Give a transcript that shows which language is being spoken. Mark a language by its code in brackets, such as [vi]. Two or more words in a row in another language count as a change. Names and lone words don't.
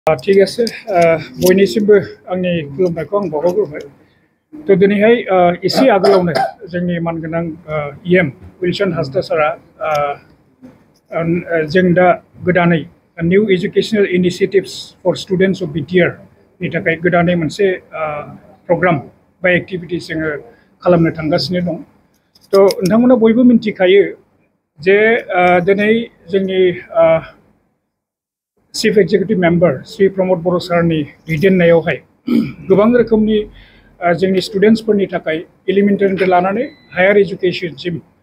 [brx] ठीक है बयनिसिमबो आंनि खुलुमनायखौ आं बावहरग्रोबाय तो दिनैहाय एसे आगोलावनो जोंनि मानगोनां इएम विल्सन हासदा सारा जों दा गोदानै [en] new educational initiatives for students of BTR [brx] नि थाखाय गोदानै मोनसे प्रग्राम बा एक्टिविटीज जोङो खालामनो थांगासिनो दं तो नोंथांमोना बयबो मिन्थिखायो जे दिनै जोंनि [en] Chief Executive Member [brx] श्री प्रमोद बर' सारनि दैदेननायावहाय गोबां रोखोमनि जोंनि स्टूडेंट्सफोरनि थाखाय एलिमेन्टारिनिफ्राय लानानै हायर एजुकेशनसिम